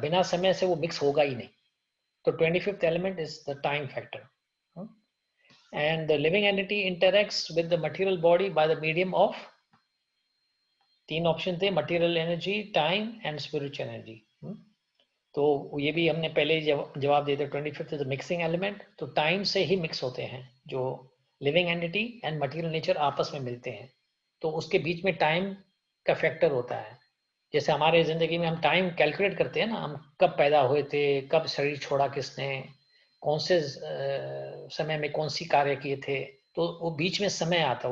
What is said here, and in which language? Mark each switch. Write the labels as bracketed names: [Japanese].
[Hindi] बिना समय से वो मिक्स होगा ही नहीं. तो [English] 25th element is the time factor. And the living entity interacts with the material body by the medium of 3 option थे, material energy, time and spiritual energy. [Hindi] तो ये भी हमने पहले जवाब दिए थे. [English] 25th is the mixing element. [Hindi] तो टाइम से ही मिक्स होते हैं, जो [English] living entity and material nature [Hindi] आपस में मिलते हैं, तो उसके बीच में टाइम का फैक्टर होता है. जैसे हमारे जिंदगी में हम टाइम कैलकुलेट करते हैं ना, हम कब पैदा हुए थे, कब शरीर छोड़ा किसने, कौन से समय में कौन सी कार्य किए थे, तो वो बीच में समय आता है.